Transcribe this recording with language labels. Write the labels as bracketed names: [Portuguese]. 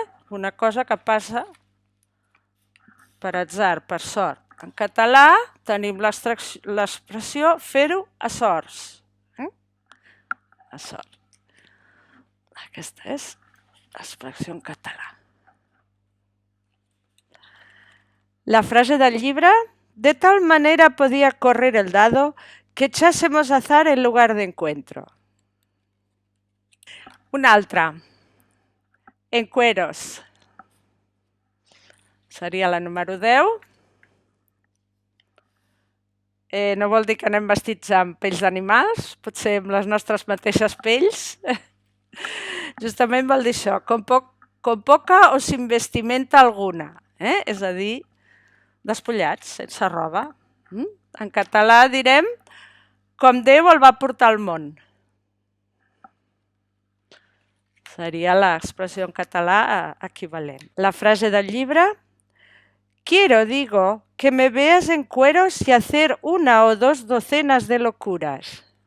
[Catalan] Una cosa que passa per atzar, per sort. En català tenim l'expressió fer-ho a sorts. A sort. Aquesta és l'expressió en català. La frase del llibre: [Spanish] de tal manera podía correr el dado que echásemos azar en lugar de encuentro. [Catalan] Una altra, en cueros. Seria la número 10. No vol dir que anem vestits amb pells d'animals, potser amb les nostres mateixes pells. Justament vol dir això, [Spanish] con poca o sin vestimenta alguna. [Catalan] És a dir, despullats, sense roba. En català direm com Déu el va portar al món. Seria l'expressió en català equivalent. La frase del llibre: [Spanish] quiero, digo, que me veas en cueros y hacer 1 o 2 docenas de locuras.